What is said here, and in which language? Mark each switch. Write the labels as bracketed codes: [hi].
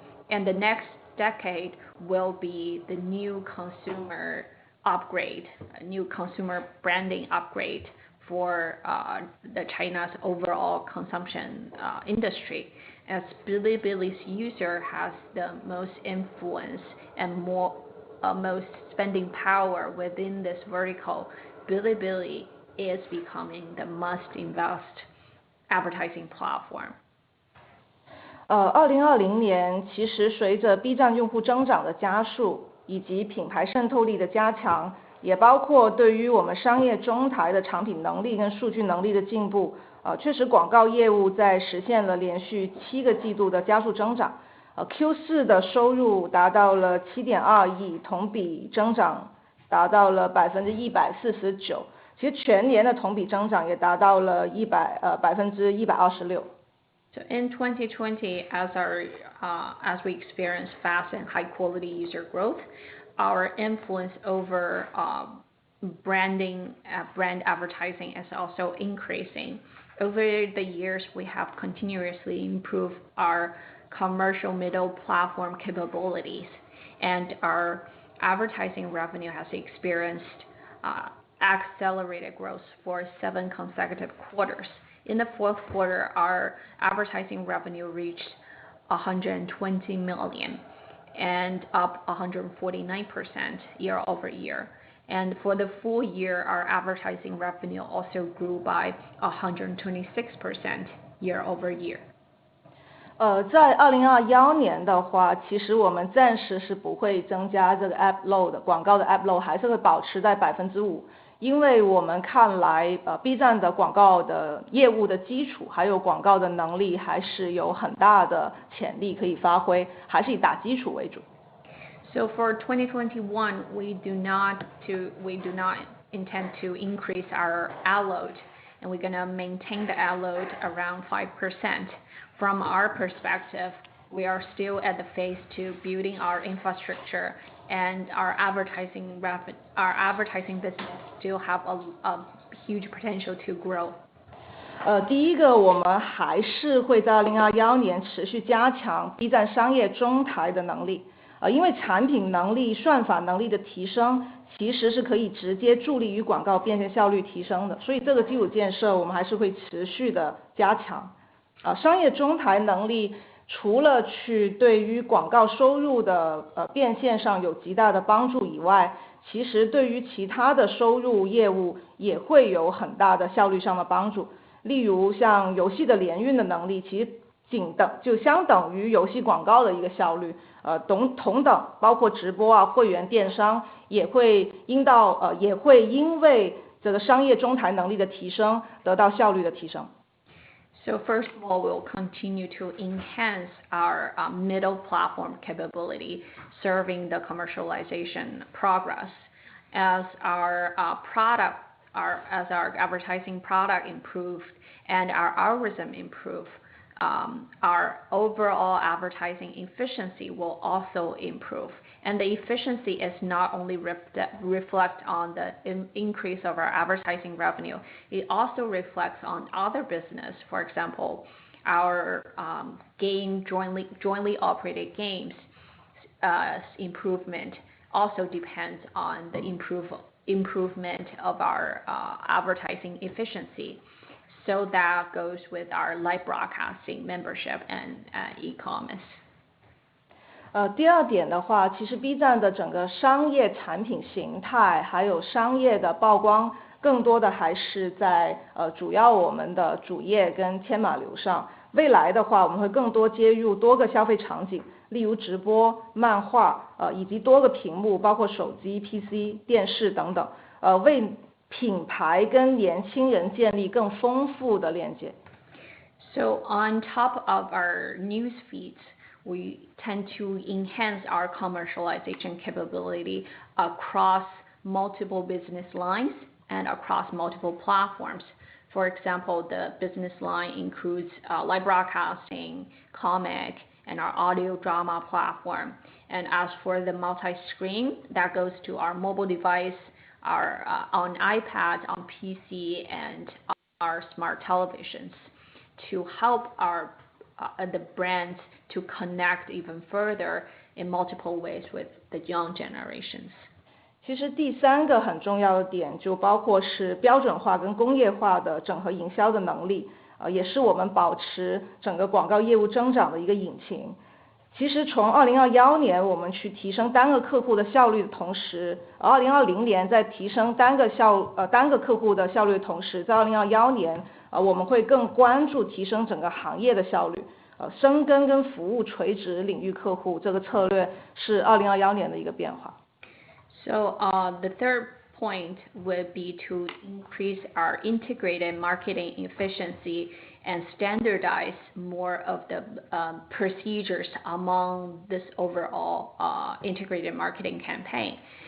[en] And the next decade will be the new consumer upgrade, a new consumer branding upgrade for the China's overall consumption industry. As Bilibili's user has the most influence and most spending power within this vertical, Bilibili is becoming the must-invest advertising platform. [zh] 2020年，其实随着 B 站用户增长的加速，以及品牌渗透力的加强，也包括对于我们商业中台的产品能力跟数据能力的进步，确实广告业务在实现了连续7个季度的加速增长。 Q4 的收入达到了7.2亿，同比增长达到了149%。其实全年的同比增长也达到了126%。 [en] So in 2020, as we experience fast and high quality user growth, our influence over brand advertising is also increasing. Over the years, we have continuously improved our commercial middle platform capabilities, and our advertising revenue has experienced accelerated growth for 7 consecutive quarters. In the fourth quarter, our advertising revenue reached 120 million and up 149% year over year. And for the full year, our advertising revenue also grew by 126% year over year. [zh] 在2021年的话，其实我们暂时是不会增加这个 app load 的，广告的 app load 还是会保持在5%，因为我们看来B 站的广告的业务的基础还有广告的能力还是有很大的潜力可以发挥，还是以打基础为主。 [en] So for 2021, we do not intend to increase our ad load, and we're gonna maintain the ad load around 5%. From our perspective, we are still at the phase to building our infrastructure, and our advertising business still have a huge potential to grow. [zh] 第一个，我们还是会在2021年持续加强 B 站商业中台的能力，因为产品能力、算法能力的提升，其实是可以直接助力于广告变现效率提升的，所以这个基础建设我们还是会持续的加强。商业中台能力除了去对于广告收入的变现上有极大的帮助以外，其实对于其他的收入业务也会有很大的效率上的帮助。例如像游戏的联运的能力，其实相等于游戏广告的一个效率，同等包括直播啊、会员电商也会因为这个商业中台能力的提升得到效率的提升。 [en] So first of all, we'll continue to enhance our middle platform capability, serving the commercialization progress. As our advertising product improved and our algorithm improve, our overall advertising efficiency will also improve. And the efficiency is not only reflect on the increase of our advertising revenue, it also reflects on other business. For example, our jointly operated games improvement also depends on the improvement of our advertising efficiency. So that goes with our live broadcasting, membership, and e-commerce. [zh] 第二点的话，其实 B 站的整个商业产品形态，还有商业的曝光，更多的还是在主要我们的主页跟天马流上。未来的话，我们会更多接入多个消费场景，例如直播、漫画，以及多个屏幕，包括手机、PC、电视等等，为品牌跟年轻人建立更丰富的链接。 [en] So on top of our news feeds, we tend to enhance our commercialization capability across multiple business lines and across multiple platforms. For example, the business line includes live broadcasting, comic, and our audio drama platform. And as for the multi-screen, that goes to our mobile device, our on iPad, on PC, and our smart televisions to help the brands to connect even further in multiple ways with the young generations. [zh] 其实第三个很重要的点就包括是标准化跟工业化的整合营销的能力，也是我们保持整个广告业务增长的一个引擎。其实从2021年我们去提升单个客户的效率的同时，2020年在提升单个客户的效率的同时，在2021年我们会更关注提升整个行业的效率，深耕跟服务垂直领域客户，这个策略是2021年的一个变化。 [en] So the third point would be to increase our integrated marketing efficiency and standardize more of the procedures among this overall integrated marketing campaign.